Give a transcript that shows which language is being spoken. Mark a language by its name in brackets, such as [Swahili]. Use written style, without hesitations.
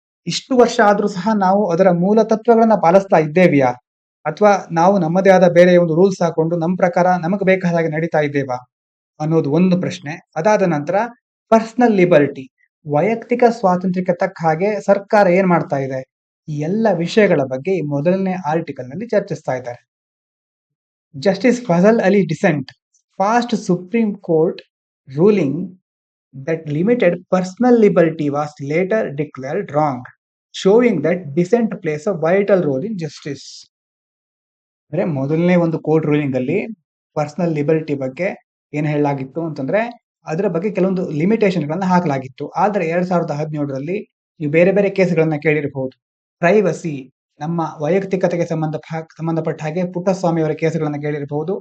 [Kannada] ಇಷ್ಟು ವರ್ಷ ಆದ್ರೂ ಸಹ ನಾವು ಅದರ ಮೂಲ ತತ್ವಗಳನ್ನ ಪಾಲಿಸ್ತಾ ಇದ್ದೇವೆಯಾ, ಅಥವಾ ನಾವು ನಮ್ಮದೇ ಆದ ಬೇರೆ ಒಂದು ರೂಲ್ಸ್ ಹಾಕೊಂಡು ನಮ್ಮ ಪ್ರಕಾರ ನಮಗೆ ಬೇಕಾದ ಹಾಗೆ ನಡೀತಾ ಇದ್ದೇವಾ ಅನ್ನೋದು ಒಂದು ಪ್ರಶ್ನೆ. ಅದಾದ ನಂತರ ಪರ್ಸನಲ್ ಲಿಬರ್ಟಿ, ವೈಯಕ್ತಿಕ ಸ್ವಾತಂತ್ರ್ಯಕ್ಕೆ ತಕ್ಕ ಹಾಗೆ ಸರ್ಕಾರ ಏನ್ ಮಾಡ್ತಾ ಇದೆ, ಈ ಎಲ್ಲ ವಿಷಯಗಳ ಬಗ್ಗೆ ಈ ಮೊದಲನೇ ಆರ್ಟಿಕಲ್ ನಲ್ಲಿ ಚರ್ಚಿಸ್ತಾ ಇದ್ದಾರೆ. [English] Justice Fazal Ali dissent fast supreme court ruling that limited personal liberty was later declared wrong, showing that dissent plays a vital role in justice. [Kannada] ಅಂದ್ರೆ ಮೊದಲನೇ ಒಂದು ಕೋರ್ಟ್ ರೂಲಿಂಗ್ ಅಲ್ಲಿ ಪರ್ಸನಲ್ ಲಿಬರ್ಟಿ ಬಗ್ಗೆ ಏನ್ ಹೇಳಲಾಗಿತ್ತು ಅಂತಂದ್ರೆ ಅದರ ಬಗ್ಗೆ ಕೆಲವೊಂದು ಲಿಮಿಟೇಷನ್ ಗಳನ್ನ ಹಾಕಲಾಗಿತ್ತು. ಆದ್ರೆ 2017ರಲ್ಲಿ ನೀವು ಬೇರೆ ಬೇರೆ ಕೇಸ್ಗಳನ್ನ ಕೇಳಿರಬಹುದು. ಪ್ರೈವಸಿ, ನಮ್ಮ ವೈಯಕ್ತಿಕತೆಗೆ ಸಂಬಂಧಪಟ್ಟ ಹಾಗೆ ಪುಟ್ಟಸ್ವಾಮಿ ಅವರ ಕೇಸ್ಗಳನ್ನ ಕೇಳಿರಬಹುದು.